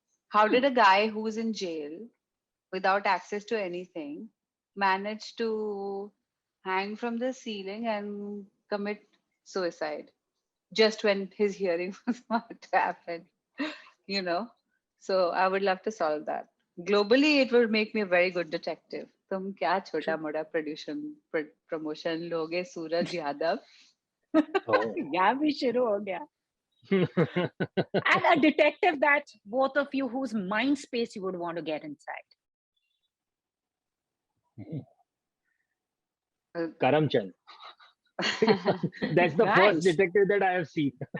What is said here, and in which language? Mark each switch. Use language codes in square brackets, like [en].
[en] How did a guy who's in jail without access to anything manage to hang from the ceiling and commit suicide just when his hearing was about to happen? So I would love to solve that. Globally, it would make me a very good detective. [hi] तुम क्या छोटा मोटा promotion लोगे सूरज यादव? यहाँ भी शुरू हो गया. [en] And a detective that both of you, whose mind space you would want to get inside. Karamchand. That's the first detective that I have seen.